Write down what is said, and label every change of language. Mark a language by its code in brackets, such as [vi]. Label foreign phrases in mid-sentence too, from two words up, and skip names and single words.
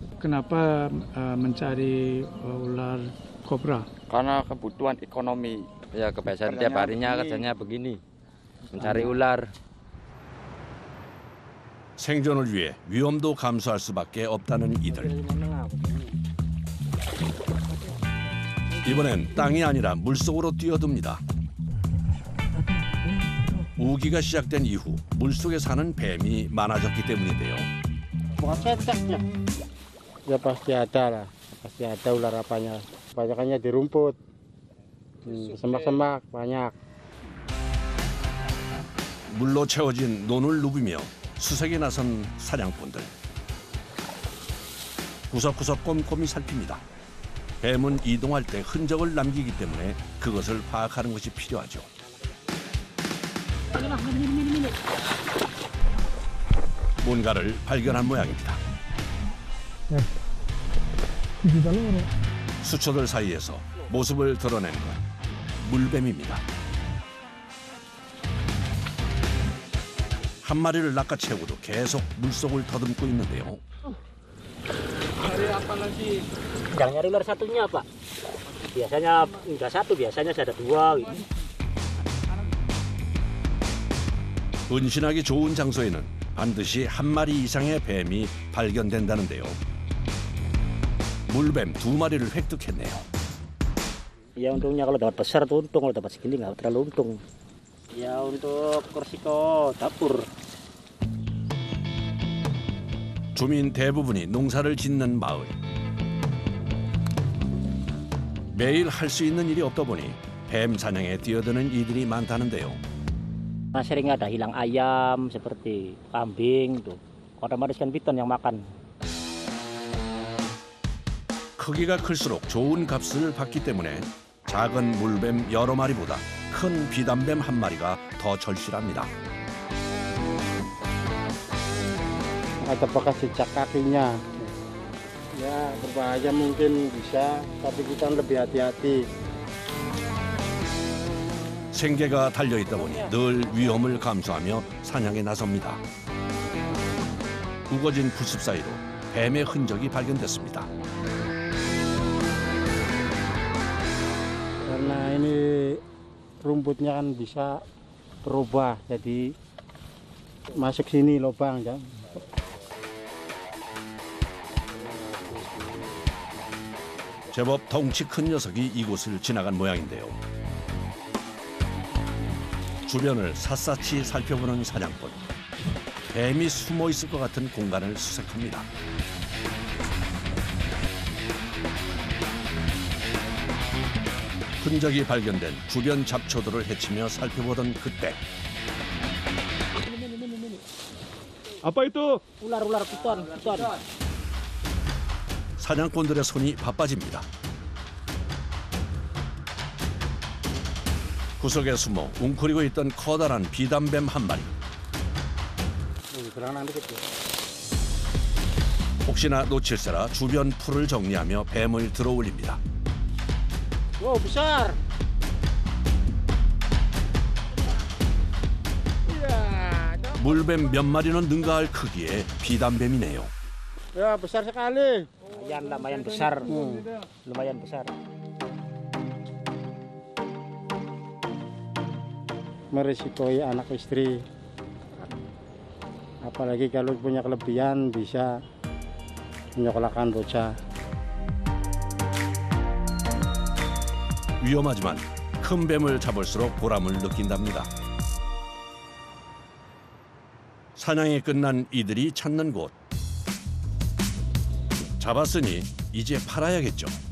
[id] Kenapa mencari ular kobra? Karena kebutuhan ekonomi. Ya kebiasaan tiap harinya kerjanya begini. mencari ular. [ko] 생존을 위해 위험도 감수할 수밖에 없다는 이들. 이번엔 땅이 아니라 물속으로 뛰어듭니다. 우기가 시작된 이후 물속에 사는 뱀이 많아졌기 때문인데요. [id] Ya pasti ada lah, pasti ada ular apanya. Banyakannya di rumput, semak-semak banyak. [ko] 물로 채워진 논을 누비며 수색에 나선 사냥꾼들. 구석구석 꼼꼼히 살핍니다. 뱀은 이동할 때 흔적을 남기기 때문에 그것을 파악하는 것이 필요하죠. 뭔가를 발견한 모양입니다. 수초들 사이에서 모습을 드러낸 건 물뱀입니다. 한 마리를 낚아채우고도 계속 물속을 더듬고 있는데요. [id] Yang nyari ular satunya, Pak. Biasanya enggak satu, biasanya ada dua gitu. [ko] 은신하기 좋은 장소에는 반드시 한 마리 이상의 뱀이 발견된다는데요. 물뱀 2마리를 획득했네요. [id] Ya untungnya kalau dapat besar tuh untung, kalau dapat segini nggak terlalu untung. Ya untuk resiko dapur. [ko] 주민 대부분이 농사를 짓는 마을. 매일 할 수 있는 일이 없다 보니 뱀 사냥에 뛰어드는 이들이 많다는데요. [id] Nah, sering ada hilang ayam seperti kambing tuh. Otomatis kan piton yang makan. [ko] 크기가 클수록 좋은 값을 받기 때문에 작은 물뱀 여러 마리보다 큰 비단뱀 한 마리가 더 절실합니다. [id] Ada bekas jejak kakinya. Ya berbahaya mungkin bisa, tapi kita lebih hati-hati. [ko] 생계가 달려있다 보니 늘 위험을 감수하며 사냥에 나섭니다. 우거진 풀숲 사이로 뱀의 흔적이 발견됐습니다. Karena ini rumputnya kan bisa berubah, jadi masuk sini lubang ya. 제법 덩치 큰 녀석이 이곳을 지나간 모양인데요. 주변을 샅샅이 살펴보는 사냥꾼. 뱀이 숨어 있을 것 같은 공간을 수색합니다. 흔적이 발견된 주변 잡초들을 헤치며 살펴보던 그때 [id] Apa itu? Ular piton. [ko] 사냥꾼들의 손이 바빠집니다. 구석에 숨어 웅크리고 있던 커다란 비단뱀 한 마리. 혹시나 놓칠세라 주변 풀을 정리하며 뱀을 들어올립니다. [id] Wow, besar. [ko] 물뱀 몇 마리는 능가할 크기의 비단뱀이네요. [id] Ya besar sekali. Lumayan besar. Lumayan besar. Merisikoi anak istri. Apalagi kalau punya kelebihan bisa menyekolahkan bocah. [ko] 위험하지만 큰 뱀을 잡을수록 보람을 느낀답니다. 사냥이 끝난 이들이 찾는 곳. 잡았으니 이제 팔아야겠죠.